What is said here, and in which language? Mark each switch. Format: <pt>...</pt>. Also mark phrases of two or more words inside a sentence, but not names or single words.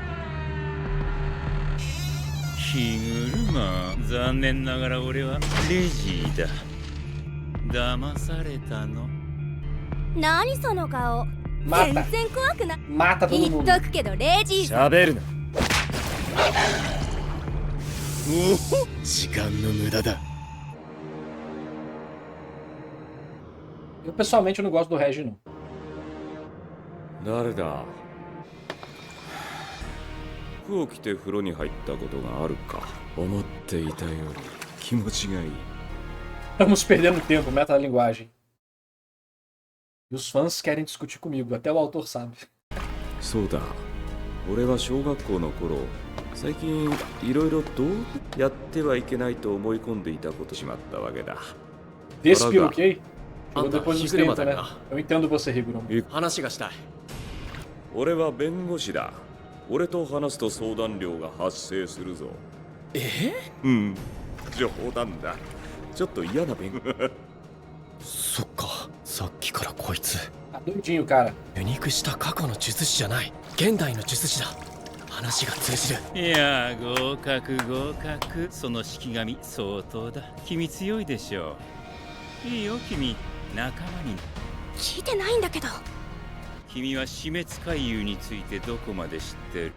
<ja>ヒグルマ、残念ながら俺はレジーだ。騙されたの。何その顔。</ja> <pt>Mata.</pt> <ja>全然怖くない。</ja> <pt>Mata todo</pt> <ja>言っ</ja> <pt>mundo.</pt> <ja>とくけどレジーさん。喋るな。時間の無駄だ。</ja> <pt>Eu pessoalmente eu não gosto do Regi, não.</pt> <ja>誰だ？服を着て風呂に入ったことがあるか。思っていたより気持ちがいい。</ja> <pt>Estamos perdendo tempo, metalinguagem. E os fãs querem discutir comigo, até o autor sabe.</pt> <ja>そうだ。俺は小学校の頃、最近いろいろとやってはいけないと思い込んでいたことしまったわけだ。</ja> <pt>Despiroquei? Ah, Eu depois dos Higuruma 30,</pt> <ja>だ</ja> <pt>né?</pt> <ja>よな。</ja> <pt>Eu entendo você, Higuruma.</pt> <ja>話がしたい。俺は弁護士だ。俺と話すと相談料が発生するぞ。うん、冗談だ。ちょっと嫌な弁護そっか、さっきからこいつ</ja> <pt>Tá doidinho, cara.</pt> <ja>ユニークした過去の術師じゃない、現代の術師だ。話が通じる。いや、合格合格。その式神相当だ。君強いでしょう。いいよ君、仲間に。聞いてないんだけど。君は死滅回遊についてどこまで知ってる？</ja>